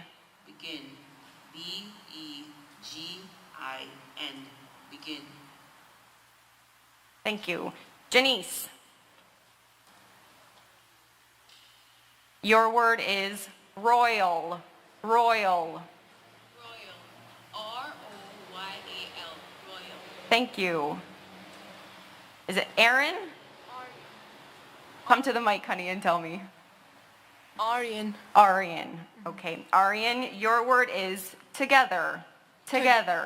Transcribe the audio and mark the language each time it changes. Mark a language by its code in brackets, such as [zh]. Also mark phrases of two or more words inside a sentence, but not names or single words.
[en] Begin. B-E-G-I-N. Begin. Thank you. Janice. Your word is royal. Royal. Royal. R-O-Y-A-L. Royal. Thank you. Is it Aaron? Come to the mic, honey, and tell me. Aryan. Aryan. Okay. Aryan, your word is together. Together.